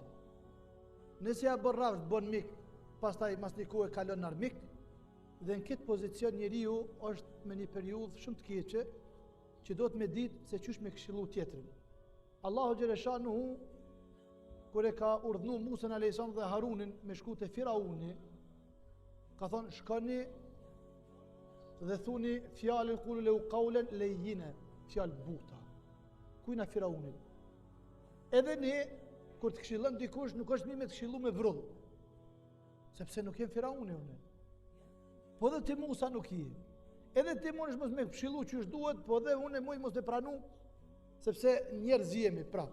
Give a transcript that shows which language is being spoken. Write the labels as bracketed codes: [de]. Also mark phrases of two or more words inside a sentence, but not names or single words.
[sq] Nëse ja bën rrafsh, bën mik, pastaj mas një kohë kalon në armik, dhe në këtë pozicion njeriu është me një periudhë shumë të keqe që do të me ditë se qysh me këshillu tjetrin. Allahu xhaleshanuhu kur e ka urdhnu Musën a.s. dhe Harunin me shku te Firauni, ka thonë shkoni dhe thuni fjalën [ar] قولا له قولا لينا, [sq] fjalë buta. Kujna Firaunit. Edhe ne kur të këshillon dikush nuk është mirë me të këshillu me vrull. Sepse nuk jem Firauni unë. Po dhe ti Musa nuk je. Edhe ti mundesh mos me këshillu që është duhet, po dhe unë muj mos të pranu, sepse njerëz jemi prap.